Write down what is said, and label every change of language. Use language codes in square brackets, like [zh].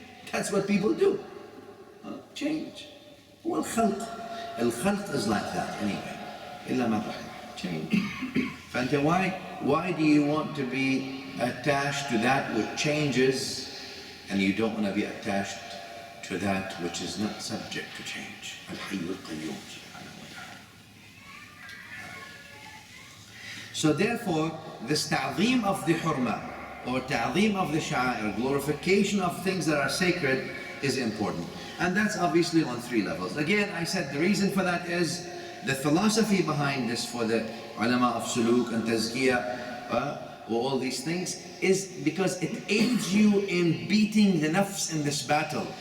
[en] That's what people do. Change. والخلق. الخلق is like that anyway. [ar] إلا ما رحم. Change. [en] فأنت why do you want to be attached to that which changes, and you don't want to be attached to that which is not subject to change? [ar] الحي القيوم سبحانه وتعالى. [en] So therefore, this ta'zeem of the hurma, or ta'zeem of the sha'air, glorification of things that are sacred, is important. And that's obviously on 3 levels. Again, I said the reason for that is the philosophy behind this for the ulama of suluk and tazkiyya, all these things, is because it aids you in beating the nafs in this battle.